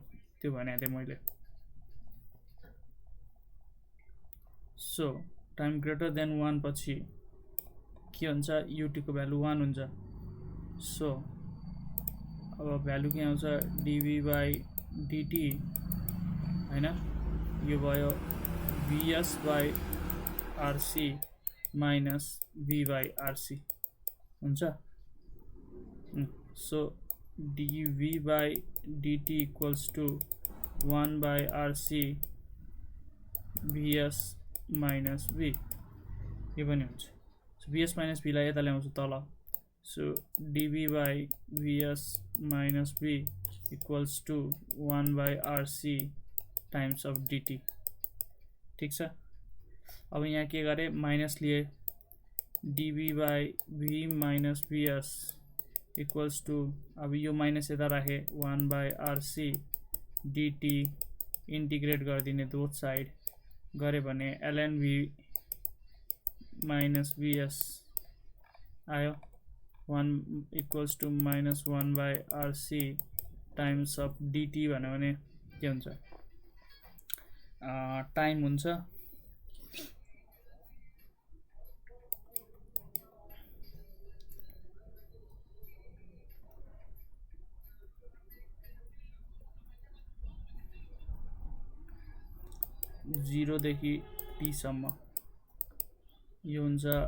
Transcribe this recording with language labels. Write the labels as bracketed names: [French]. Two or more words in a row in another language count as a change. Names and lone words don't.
[Nepali] त्यो भनेको थिएँ मैले. सो [English] time greater than [Nepali] 1 पछि के हुन्छ ut को भ्यालु 1 हुन्छ सो अब भ्यालु के आउँछ dv/dt हैन यो भयो [English] vs/rc minus v/rc [Nepali] हुन्छ सो [English] dv/dt equals to 1/rc vs minus v [Nepali] यो पनि हुन्छ सो [English] vs minus v [Nepali] लाई यता ल्याउँछु तल सो [English] dv/vs minus v equals to 1/rc times of dt [Nepali] ठीक छ अब यहाँ के गरे माइनस लिए [English] dv/v minus vs equals to [Nepali] अब यो माइनस यता राखे 1/rc dt इंटीग्रेट गर्दिने [English] both side [Nepali] गरे भने [English] ln v minus vs [Nepali] आयो 1 [English] equals to minus 1/rc times of dt [Nepali] भन्यो भने के हुन्छ टाइम हुन्छ जीरो देखि t सम्म यो हुन्छ